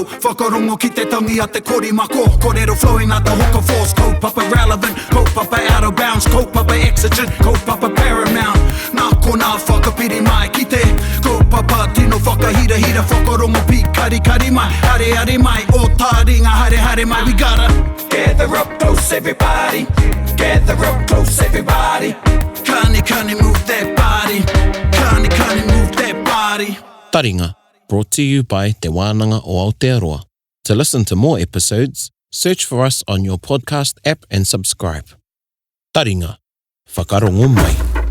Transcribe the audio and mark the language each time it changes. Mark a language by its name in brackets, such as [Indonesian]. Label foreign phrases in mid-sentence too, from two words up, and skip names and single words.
[Māori] whakarongo ki te tangi a te korimako. [English] Kōrero flowing at the hook force. Kaupapa relevant, kaupapa out of bounds, kaupapa exigent, kaupapa paramount. [Māori] Nā kona whakapiri mai ki te kaupapa tino whakahira hira whakarongo pi kari mai. Hare mai, o Taringa hare mai. [English] We gotta gather up close everybody. Gather up close everybody. Kani move that body. Kani move that body. Taringa, brought to you by Te Wānanga o Aotearoa. To listen to more episodes, search for us on your podcast app and subscribe. [Māori] Taringa, whakarongo mai.